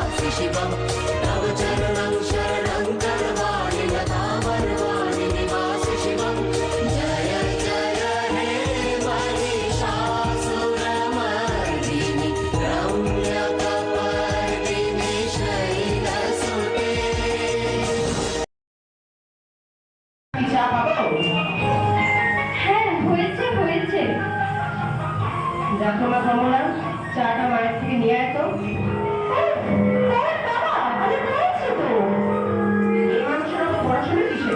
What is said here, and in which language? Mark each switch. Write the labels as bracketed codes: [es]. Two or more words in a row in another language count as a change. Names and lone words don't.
[sa] शिवं तव चरणं शरणं करवाणि लतावरवाणि निवासि शिवं जय जय हे महिषासुरमर्दिनि रम्यकपर्दिनि शैलसुते। [bn] হ্যাঁ হয়েছে হয়েছে। দেখো না কমলা, চাটা মায়ের থেকে নিয়ে আয় তো। এই মানুষের অত পড়াশোনা কিসে?